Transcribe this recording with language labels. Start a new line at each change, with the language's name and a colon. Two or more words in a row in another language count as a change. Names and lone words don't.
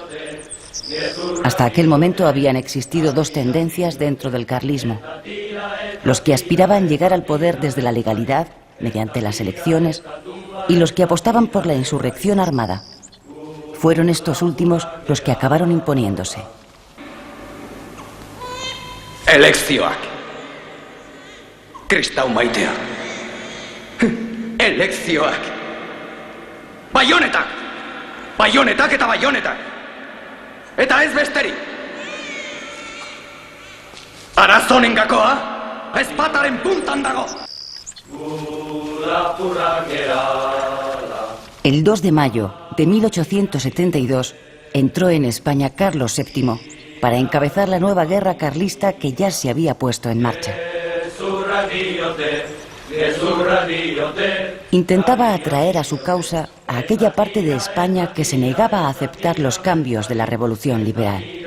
Spanish: Hasta aquel momento habían existido 2 tendencias dentro del carlismo: los que aspiraban llegar al poder desde la legalidad, mediante las elecciones, y los que apostaban por la insurrección armada. Fueron estos últimos los que acabaron imponiéndose.
Basque: Elekzioak. Kristau maitea. Elekzioak. Baionetak! Baionetak eta baionetak! Eta ez besterik! Arazo honen gakoa, ezpataren puntan dago!
Spanish: El 2 de mayo de 1872 entró en España Carlos VII para encabezar la nueva guerra carlista que ya se había puesto en marcha. Intentaba atraer a su causa a aquella parte de España que se negaba a aceptar los cambios de la revolución liberal.